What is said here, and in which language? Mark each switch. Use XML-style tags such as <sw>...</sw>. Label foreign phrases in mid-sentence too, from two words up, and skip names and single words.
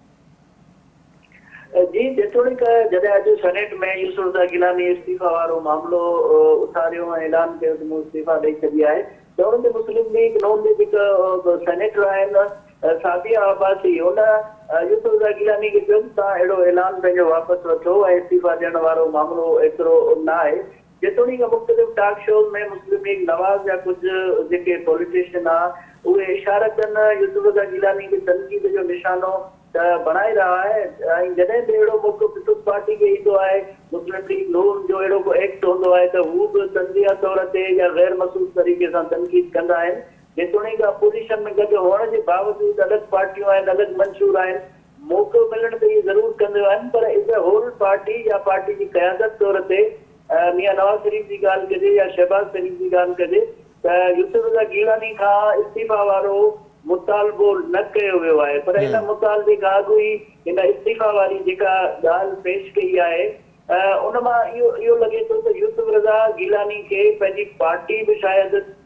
<sd>जी, जेतोणीक जॾहिं अॼु सेनेट में यूसुफ रज़ा गिलानी इस्तीफ़ा वारो मामिलो उथारियो ऐं ऐलान कयो त मूं इस्तीफ़ा ॾेई छॾी आहे, त उन ते मुस्लिम लीग नून लीग जेका सेनेटर आहिनि सादिया अब्बासी उन यूसुफ रज़ा गिलानी खे चयो तव्हां अहिड़ो ऐलान पंहिंजो वापसि वठो ऐं इस्तीफ़ा ॾियण वारो मामिलो एतिरो न आहे। जेतोणीक मुख़्तलिफ़ टॉक शोज़ में मुस्लिम लीग नवाज़ या कुझु जेके पॉलिटिशियन आहे उहे इशारा कनि यूसुफ रज़ा गिलानी खे तनक़ीद जो निशानो बणाए</sd> <ur>رہا ہے.</ur> <sd>जॾहिं बि अहिड़ो मौक़ो पीपल्स पार्टी खे ईंदो आहे, मुस्लिम लीग नून जो अहिड़ो को एक्ट हूंदो आहे त हू बि तंज़िया तौर ते या गैर मसूस तरीक़े सां तनक़ीद कंदा आहिनि। जेतोणीक अपोज़िशन में गॾु हुअण जे बावजूदि अलॻि पार्टियूं आहिनि, अलॻि मंशूर आहिनि, मौक़ो मिलण ते इहे ज़रूरु कंदियूं आहिनि, पर</sd> <en>as a whole</en> <sd>पार्टी या पार्टी जी क़यादत तौर ते मियां नवाज़ शरीफ़ जी ॻाल्हि कजे या शहबाज़ शरीफ़ जी ॻाल्हि कजे त यूसुफ रज़ा गिलानी खां इस्तीफ़ा वारो मुतालबो न कयो वियो आहे, पर हिन मुतालबे खां अॻु ई हिन इस्तीफ़ा वारी जेका ॻाल्हि पेश कई आहे उन मां इहो लॻे थो त यूसुफ रज़ा गिलानी खे पंहिंजी पार्टी बि शायदि</sd>